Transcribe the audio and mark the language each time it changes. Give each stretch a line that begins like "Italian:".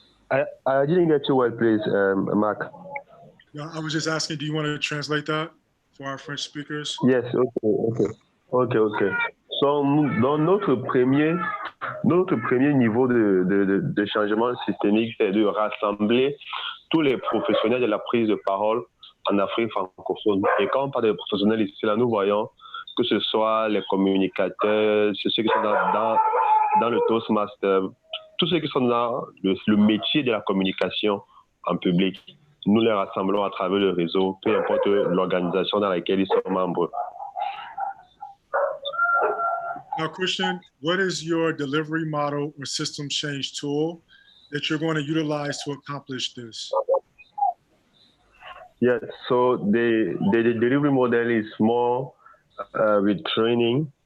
English: I didn't get you well, please, Mark. No, I was just asking, do you want to translate that for our French speakers? Yes, okay.
French: So, dans notre premier niveau de changement systémique, c'est de rassembler tous les professionnels de la prise de parole en Afrique francophone. Et quand on parle de professionnels ici, là, nous voyons que ce soit les communicateurs, ceux qui sont dans le Toastmaster, tous ceux qui sont dans le métier de la communication en public. Nous les rassemblons à travers le réseau, peu importe l'organisation dans laquelle ils sont membres.
English: Now, Christian, what is your delivery model or system change tool that you're going to utilize to accomplish this? Yes, so the delivery model is more with training.